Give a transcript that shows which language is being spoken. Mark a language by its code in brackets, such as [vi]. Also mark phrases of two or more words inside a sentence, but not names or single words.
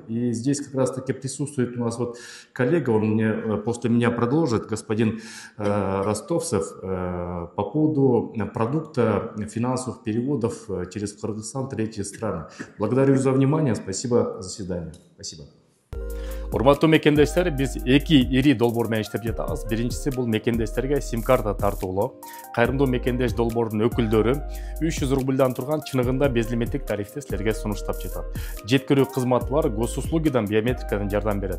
[ru] И здесь как раз таки присутствует у нас вот коллега, он мне, после меня продолжит, господин Ростовцев, по поводу продукта финансовых переводов через Кыргызстан в третьи страны. Благодарю за внимание, спасибо за заседание. Спасибо. [ky] Урматтуу мекендештер, биз эки ири долбоор менен иштеп жатабыз. Биринчиси бул мекендештерге сим-карта тартуулоо. Кайрымдуу мекендеш долбоордун өкүлдөрү 300 рубльдан турган чыныгында безлимиттик тарифти силерге сунуштап жатат. Жеткирүү кызматы бар, госуслугидан биометрикадан жардам берет.